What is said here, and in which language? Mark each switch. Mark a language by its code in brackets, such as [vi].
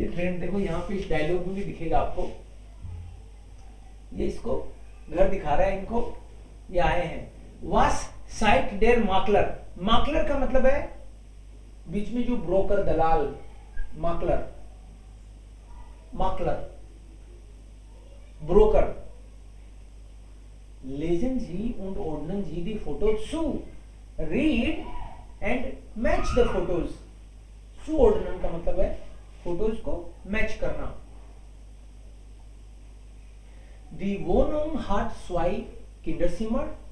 [hi] ये फ्रेंड देखो यहाँ पे इस डायलॉग में भी दिखेगा आपको, ये इसको घर दिखा रहा है इनको, ये आए हैं। [de] वास साइट डेर माकलर। [hi] माकलर का मतलब है बीच में जो broker, Dalal, माकलर, माकलर, broker. [de] Lesen Sie und ordnen Sie die Fotos zu. [en] Read and match the photos. [hi] Zuordnen का मतलब है फोटोज को मैच करना। [de] Die Wohnung hat zwei Kinderzimmer।